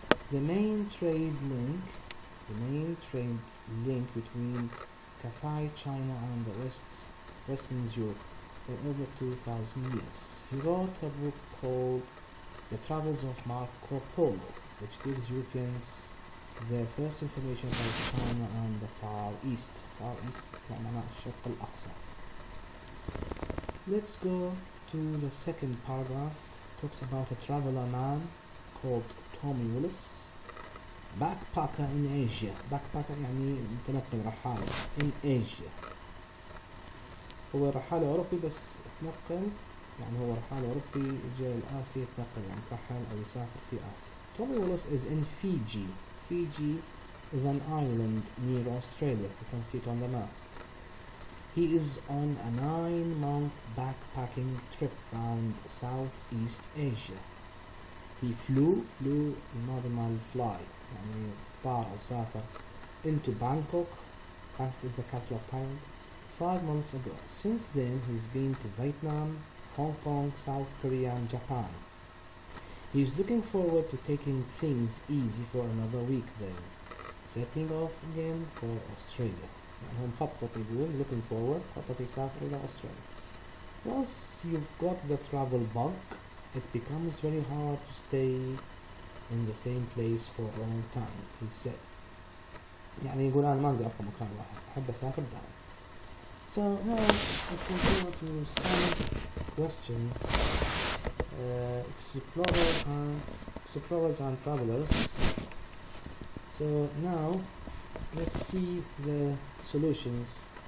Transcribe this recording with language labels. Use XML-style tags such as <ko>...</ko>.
<en>The main trade link between Cathay, China and the Western Europe for over 2,000 years. He wrote a book called The Travels of Marco Polo, which gives Europeans their first information about China and the Far East. Far East</en> <ar>معناه الشرق الأقصى.</ar> <en>Let's go to the second paragraph. It talks about a traveler man called Tommy Willis, backpacker in Asia.</en> <ar>Backpacker يعني متنقل رحالة</ar> <en>in Asia.</en> <ar>هو رحالة أوروبي بس تنقل, يعني هو رحالة أوروبي جاء لآسيا يتنقل, يعني ترحل أو يسافر في آسيا.</ar> <en>Tommy Willis is in Fiji. Fiji is an island near Australia. You can see it on the map. He is on a 9-month backpacking trip around Southeast Asia. He flew</en> <ar>الماضي مال fly, يعني طار أو سافر</ar> <en>into Bangkok. Bangkok is the capital of Thailand 5 months ago. Since then he's been to Vietnam, Hong Kong, South Korea and Japan. He's looking forward to taking things easy for another week then, setting off again for Australia.</en> <ar>يعني هو مخطط, يقول</ar> <en>looking forward,</en> <ar>خطط يسافر إلى Australia.</ar> <en>Once you've got the travel bug, it becomes very hard to stay in the same place for a long time, he said.</en> <ar>يعني يقول أنا ما أقدر أبقى مكان واحد, أحب أسافر دائما.</ar> <en>So now let's go to some questions. Explorers and travelers. So now let's see the solutions.</en>